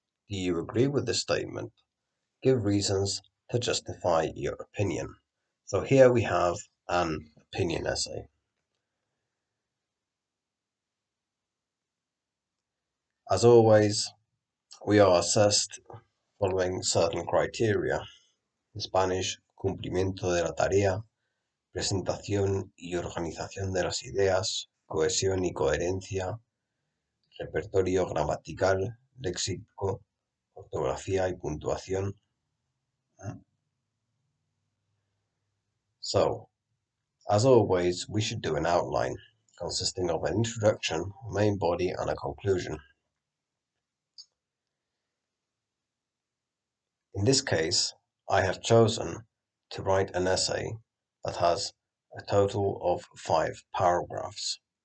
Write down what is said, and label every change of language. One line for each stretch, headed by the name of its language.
English: Do you agree with this statement? Give reasons to justify your opinion. So here we have an opinion essay. As always, we are assessed following certain criteria.
Spanish: En Spanish, cumplimiento de la tarea, presentación y organización de las ideas, cohesión y coherencia, repertorio gramatical, léxico, ortografía y puntuación.
English: So, as always, we should do an outline consisting of an introduction, main body, and a conclusion. In this case, I have chosen to write an essay that has a total of 5 paragraphs.